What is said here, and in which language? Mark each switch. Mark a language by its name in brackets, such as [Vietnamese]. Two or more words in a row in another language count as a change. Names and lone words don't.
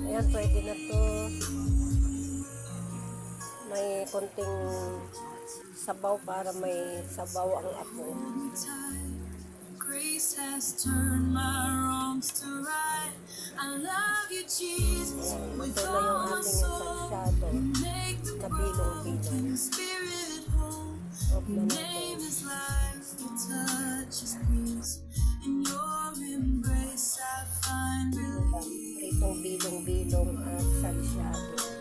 [Filipino] Ayan, pwede na to. May konting sabaw para may sabaw ang apo. [English] tide. Grace has turned my wrongs to right. I love you, Jesus, [Filipino] Ayan, [English] with [Filipino] ito na yung [English] all my [Filipino] ating [English] soul. ensansado Make the [Filipino] na bilong-bilong. [English] broken spirit whole. [Filipino] Off na [English] Your [Filipino] natin. [English] name is life, your touch is peace. In your embrace I find relief. [Filipino] Pritong bilong-bilong at salsyado.